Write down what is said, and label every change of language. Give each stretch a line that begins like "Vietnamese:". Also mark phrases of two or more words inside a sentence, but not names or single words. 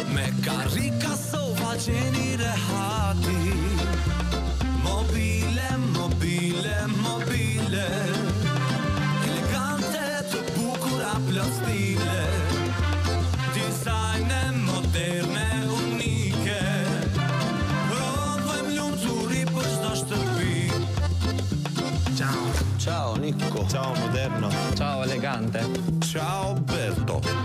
Albanian: Me karrika, sofa, qeni rehati. Mobile, elegante të bukura, plot stile. Dizajne moderne, unike.
Italian: Ciao Nico. Ciao moderno. Ciao elegante. Ciao Berto.